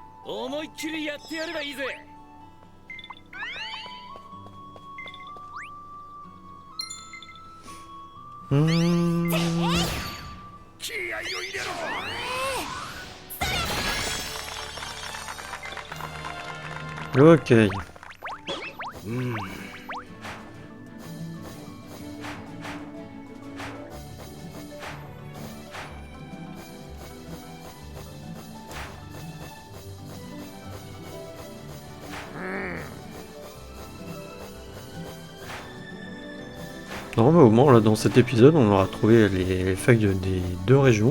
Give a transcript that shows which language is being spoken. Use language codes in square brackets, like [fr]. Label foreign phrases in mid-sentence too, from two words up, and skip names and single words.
[ja] 思いっきりやってやればいいぜ。うーん。気合を入れろ。 [fr] Ok. Non, mais au moins, là, dans cet épisode, on aura trouvé les feuilles des deux régions.